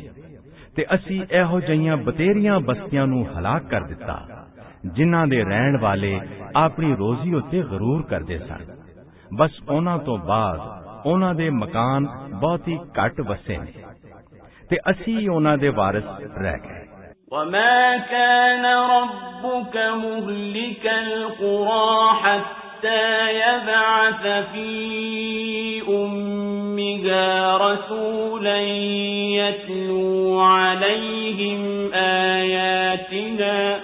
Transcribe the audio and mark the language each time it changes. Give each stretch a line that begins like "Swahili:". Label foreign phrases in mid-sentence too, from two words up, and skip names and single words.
Punjabi: ਤੇ ਅਸੀਂ ਇਹੋ ਜਿਹੀਆਂ ਬਤੇਰੀਆਂ ਬਸਤੀਆਂ ਨੂੰ ਹਲਾਕ ਕਰ ਦਿੱਤਾ ਜਿਨ੍ਹਾਂ ਦੇ ਰਹਿਣ ਵਾਲੇ ਆਪਣੀ ਰੋਜ਼ੀ ਉੱਤੇ ਗਰੂਰ ਕਰਦੇ ਸਨ। ਬਸ ਉਹਨਾਂ ਤੋਂ ਬਾਅਦ ਉਹਨਾਂ ਦੇ ਮਕਾਨ ਬਹੁਤ ਹੀ ਘੱਟ ਵਸੇ ਨੇ ਤੇ ਅਸੀਂ ਉਹਨਾਂ ਦੇ ਵਾਰਿਸ ਰਹਿ ਗਏ।
Arabic: وما كان ربك مهلك القرى حتى يبعث في أمها رسولا يتلو عليهم آياتنا